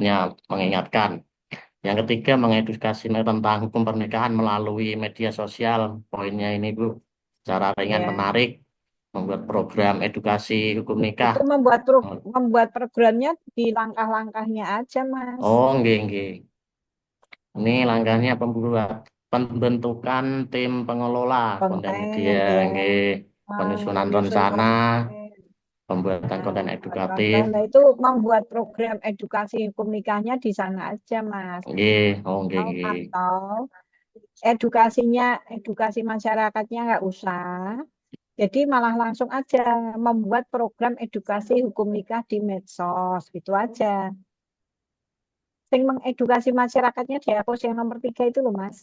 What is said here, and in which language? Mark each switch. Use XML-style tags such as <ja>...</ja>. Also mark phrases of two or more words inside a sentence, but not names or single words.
<id>bosan-bosannya mengingatkan. Yang ketiga, mengedukasi tentang hukum pernikahan melalui media sosial. Poinnya ini, Bu, secara ringan Ya. menarik, membuat program edukasi hukum nikah. Itu membuat programnya di langkah-langkahnya aja, Mas.</id> <jv>Oh, nggih, nggih.</jv> <id>Ini langkahnya pembentukan tim pengelola konten media, Konten ya. nggih, penyusunan Menyusun rencana, konten. pembuatan Nah, konten buat edukatif, konten. Nah, itu membuat program edukasi hukum nikahnya di sana aja, Mas.</id> <jv>nggih, oh nggih, nggih,</jv> <id>Atau edukasi masyarakatnya nggak usah. Jadi malah langsung aja membuat program edukasi hukum nikah di medsos, gitu aja. Sing mengedukasi masyarakatnya dihapus yang nomor 3 itu loh, Mas.</id>